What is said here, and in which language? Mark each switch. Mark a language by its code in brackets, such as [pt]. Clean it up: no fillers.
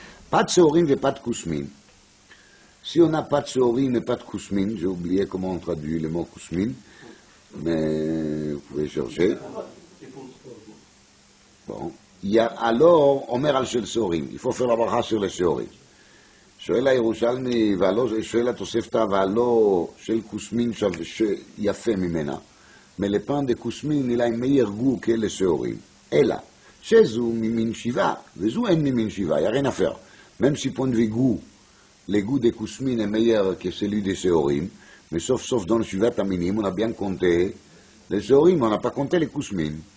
[fr] Pâtes seorim et pâtes kousmin. Si on a pâtes seorim et pâtes kousmin, j'ai oublié comment on traduit le mot kousmin, mais vous pouvez chercher. Bon. Il y a alors, Omer al shel seorim, il faut faire la bracha sur les seorim. [he] שואל הירושלמי, שואל התוספתא, והלא של קוסמין יפה ממנה. [fr] Mais le pain de kousmin, il a un meilleur goût que les seorim. Et là, chez eux, mimin shiva, vezou en mimin shiva, il n'y a rien à faire. Même si point de vue goût, le goût de kousmin est meilleur que celui des seorim, mais sauf dans le shiva taminim, on a bien compté les seorim, on n'a pas compté les kousmin.